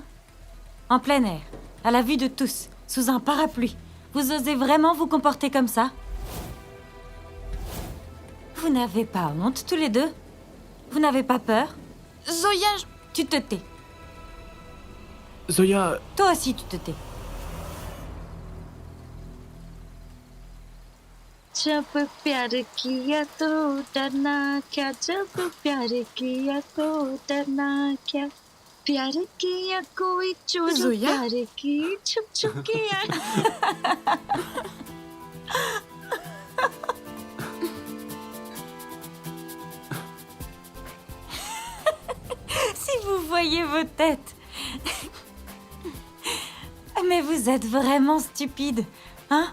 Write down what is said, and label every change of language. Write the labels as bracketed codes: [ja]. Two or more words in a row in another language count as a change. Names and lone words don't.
[fr] En plein air, à la vue de tous, sous un parapluie. Vous osez vraiment vous comporter comme ça? Vous n'avez pas honte, tous les deux? Vous n'avez pas peur? Zoya, Tu te tais. Zoya, Toi aussi, tu te tais. [hi] जब प्यार किया तो डरना क्या जब प्यार किया तो डरना क्या प्यार किया कोई चोर [fr] Zoya? [hi] प्यार की छुप छुप किया [fr] Si vous voyez vos têtes. Mais vous êtes vraiment stupide, hein?